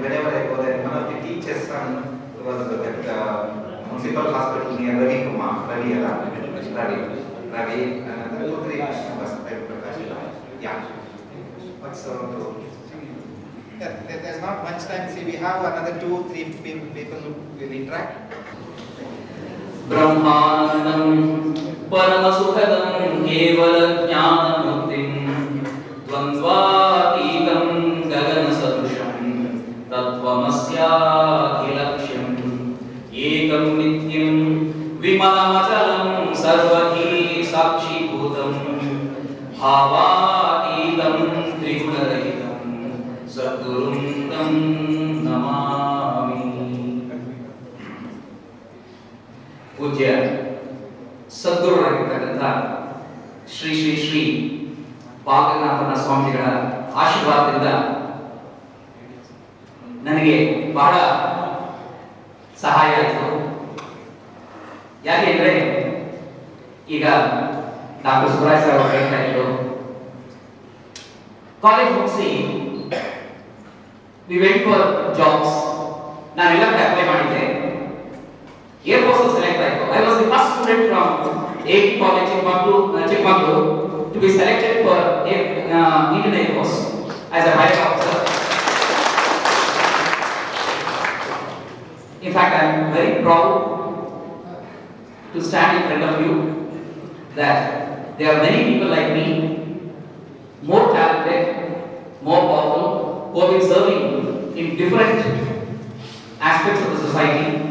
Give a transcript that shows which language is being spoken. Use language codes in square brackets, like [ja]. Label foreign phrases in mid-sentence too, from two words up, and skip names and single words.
[en] Whenever I go there, one of the teachers' son was at municipal hospital near Ravi Kumar. Ravi, yeah. What's there's not much time. See, we have another 2-3 people who will interact. [sa] ब्रह्मानंदं परमसुखदं केवलज्ञानमुक्तिं द्वन्द्वातीतं गगनसदृशं तत्त्वमस्याखिलक्ष्यम् एकं नित्यं विमलमचलं सर्वधी साक्षीभूतं भावातीतं त्रिगुणरहितं सद्गुरुं तं नमामि. [kn] पूज्य ಸದ್ಗುರುಗಳಾಗಿರ್ತಕ್ಕಂಥ ಶ್ರೀ ಶ್ರೀ ಶ್ರೀ ಬಾಲನಾಥನ ಸ್ವಾಮೀಜಿಗಳ ಆಶೀರ್ವಾದದಿಂದ ನನಗೆ ಬಹಳ ಸಹಾಯ ಆಯಿತು. ಯಾಕೆಂದ್ರೆ ಈಗ ಡಾಕ್ಟರ್ ಸುಬ್ರಾಯ್ ಸರ್ ಅವರು ಹೇಳ್ತಾ ಇದ್ರು, ಕಾಲೇಜ್ ಮುಗಿಸಿ [en] we went for jobs. [kn] ನಾನೆಲ್ಲ ಕಡೆ ಅಪ್ಲೈ ಮಾಡಿದ್ದೆ. Air Force select ಆಯಿತು. [en] I was the first student from AT College Chikmagalur to be selected for Indian Air Force as a pilot officer. In fact, I am very proud to stand in front of you that there are many people like me, more talented, more powerful, who have been serving in different aspects of the society.